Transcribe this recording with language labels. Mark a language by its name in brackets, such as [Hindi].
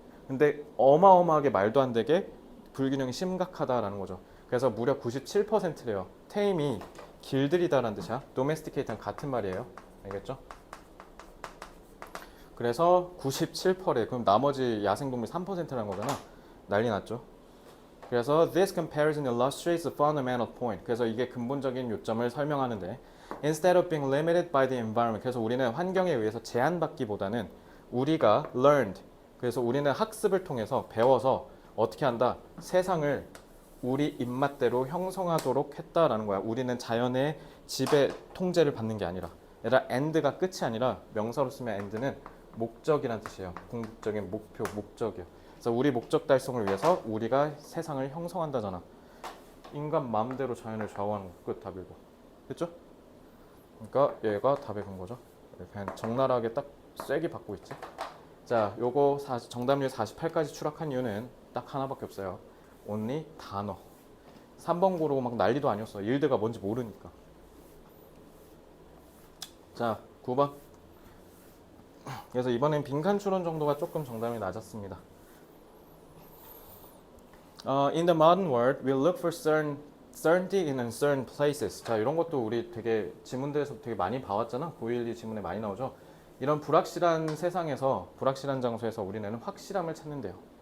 [Korean] 근데 어마어마하게 말도 안 되게 불균형이 심각하다라는 거죠. 그래서 무려 97%래요. 테임이 길들이다라는 뜻이야. domesticate랑 같은 말이에요. 알겠죠? 그래서 97%래. 그럼 나머지 야생동물 3%라는 거잖아. [English] 난리 났죠. 그래서 this comparison illustrates the fundamental point. 그래서 이게 근본적인 요점을 설명하는데 instead of being limited by the environment. [Korean] 그래서 우리는 환경에 의해서 제한받기보다는 우리가 learned. 그래서 우리는 학습을 통해서 배워서 어떻게 한다? 세상을 우리 입맛대로 형성하도록 했다라는 거야. 우리는 자연의 지배 통제를 받는 게 아니라. 얘들아 end가 끝이 아니라 명사로 쓰면 end는 목적이란 뜻이에요. 궁극적인 목표, 목적이요. 그래서 우리 목적 달성을 위해서 우리가 세상을 형성한다잖아. 인간 마음대로 자연을 좌우하는 끝 답 읽어. 됐죠? 그러니까 얘가 답의 근거죠. 그냥 적나라하게 딱 쐐기 받고 있지. 자, 요거 정답률 48까지 추락한 이유는 딱 하나밖에 없어요. only 단어. 3번 고르고 막 난리도 아니었어. 일드가 뭔지 모르니까. 자, 9번. 그래서 이번엔 빈칸 추론 정도가 조금 정답이 낮았습니다. [English] In the modern world, we look for certainty in uncertain places. [Korean] 자, 이런 것도 우리 되게 지문대에서 되게 많이 봐왔잖아. 912 지문에 많이 나오죠. 이런 불확실한 세상에서, 불확실한 장소에서 우리는 확실함을 찾는데요.